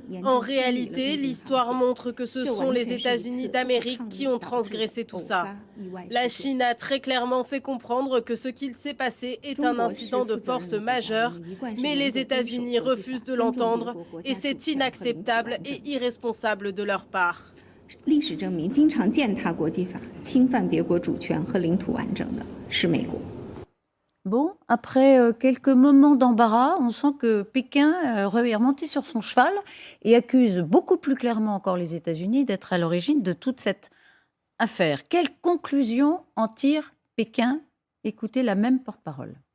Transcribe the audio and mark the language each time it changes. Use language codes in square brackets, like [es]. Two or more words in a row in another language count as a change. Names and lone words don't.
[fr] En réalité, l'histoire montre que ce sont les États-Unis d'Amérique qui ont transgressé tout ça. La Chine a très clairement fait comprendre que ce qu'il s'est passé est un incident de force majeur, mais les États-Unis refusent de l'entendre et c'est inacceptable et irresponsable de leur part. [zh] 历史证明，经常践踏国际法、侵犯别国主权和领土完整的是美国。 [fr] Bon, après quelques moments d'embarras, on sent que Pékin est remonté sur son cheval et accuse beaucoup plus clairement encore les États-Unis d'être à l'origine de toute cette affaire. Quelle conclusion en tire Pékin? Écoutez la même porte-parole.